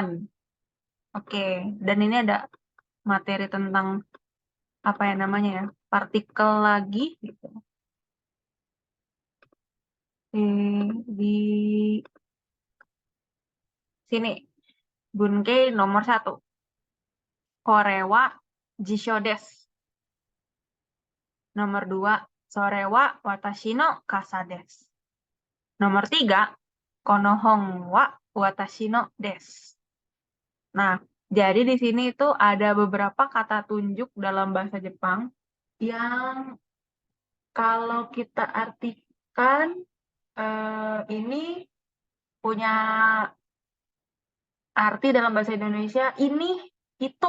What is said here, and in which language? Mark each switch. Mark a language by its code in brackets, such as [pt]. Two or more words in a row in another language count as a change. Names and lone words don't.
[id] Oke, dan ini ada materi tentang apa ya namanya ya? Partikel lagi gitu. Di sini bunge nomor 1. [ja] これは辞書です. Nomor 2, それは私の傘です. [id] Nomor 3, [ja] この本は私のです. [id] Nah, jadi di sini itu ada beberapa kata tunjuk dalam bahasa Jepang yang kalau kita artikan ini punya arti dalam bahasa Indonesia ini, itu.